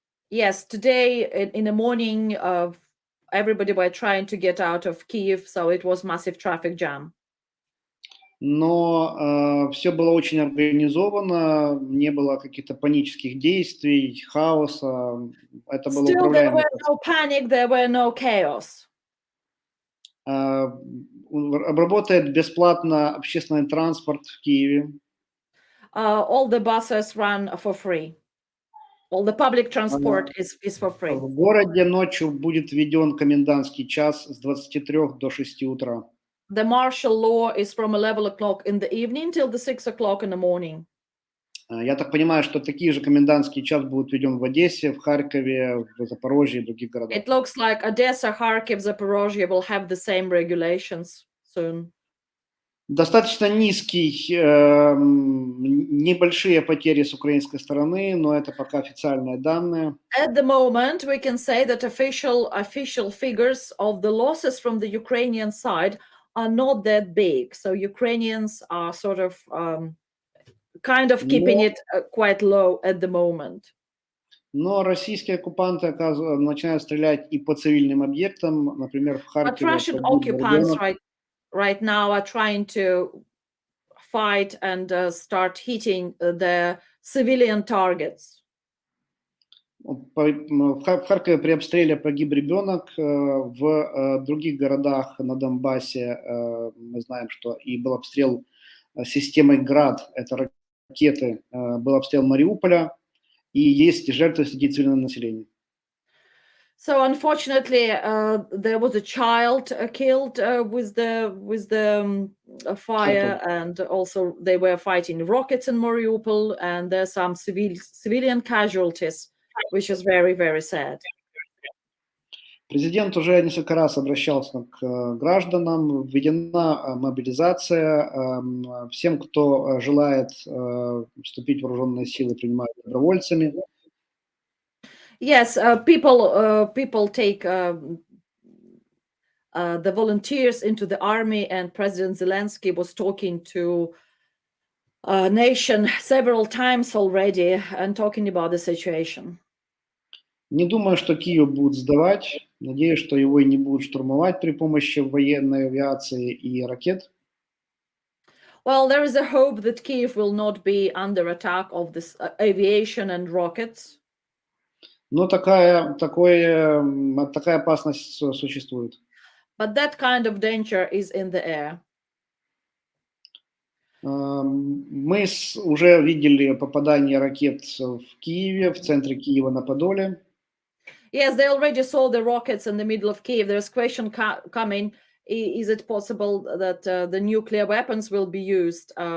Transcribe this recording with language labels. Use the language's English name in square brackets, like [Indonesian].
[English] Yes, today in the morning, everybody were trying to get out of Kyiv, so it was massive traffic jam. [Russian] Но все было очень организовано, не было каких-то панических действий, хаоса. Это было [English] Still, there [Russian] управляемо. [English] were no panic, there were no chaos. [Russian] Работает бесплатно общественный транспорт в Киеве. [English] All the buses run for free. All the public transport is for free. [Russian] В городе ночью будет введен комендантский час с 23 до 6 утра. [English] The martial law is from 11 o'clock in the evening till the 6 o'clock in the morning. [Russian] Я так понимаю, что такие же комендантский час будут введен в Одессе, в Харькове, в Запорожье и других городах. [English] It looks like Odessa, Kharkiv, Zaporozhye will have the same regulations soon. [Russian] Достаточно небольшие потери с украинской стороны, но это пока официальные данные. [English] At the moment, we can say that official figures of the losses from the Ukrainian side are not that big. So Ukrainians are sort of kind of keeping it quite low at the moment. [Russian] Но российские оккупанты начинают стрелять и по цивильным объектам, например, в Харькове. [English] But Russian occupants right now are trying to fight and start hitting the civilian targets. [Russian] В Харькове при обстреле погиб ребенок. В других городах на Донбассе мы знаем, что и был обстрел системой ГРАД, это ракеты, был обстрел Мариуполя, и есть жертвы среди цивильного населения. [English] So unfortunately, there was a child killed with the fire, and also they were fighting rockets in Mariupol, and there's some civilian casualties, which is very, very sad. [Russian] Президент уже несколько раз обращался к гражданам, введена мобилизация, всем, кто желает вступить в вооруженные силы, принимают добровольцами. [English] Yes, people take the volunteers into the army, and President Zelensky was talking to a nation several times already and talking about the situation. [Russian] Не думаю, что Киев будут сдавать. Надеюсь, что его не будут штурмовать при помощи военной авиации и ракет. [English] Well, there is a hope that Kiev will not be under attack of this aviation and rockets. [Russian] Но такая опасность существует. [English] But that kind of danger is in the air. [Russian] Мы уже видели попадание ракет в Киеве, в центре Киева на Подоле. [English] Yes, they already saw the rockets in the middle of Kiev. There's a question coming. Is it possible that the nuclear weapons will be used?